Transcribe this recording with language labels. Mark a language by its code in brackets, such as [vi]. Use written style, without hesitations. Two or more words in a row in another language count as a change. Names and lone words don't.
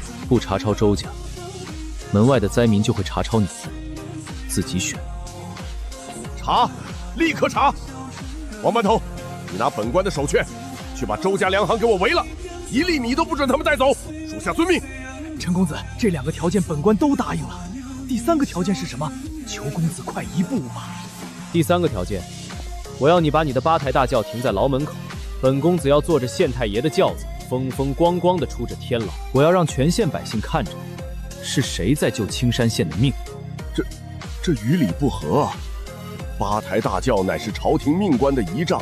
[zh] 不查抄周家，門外的災民就會查抄你們，自己選。查，立刻查！王班頭，你拿本官的手炷，去把周家糧行給我圍了，1粒米都不准他們帶走，屬下遵命。陳公子，這2個條件本官都答應了，第3個條件是什麼？求公子快一步吧。第3個條件，我要你把你的8台大轎停在牢門口，本公子要坐着縣太爺的轎子，風風光光地出着天牢。我要讓全縣百姓看着，是誰在救青山縣的命。這與理不合啊！8台大轎乃是朝廷命官的儀仗，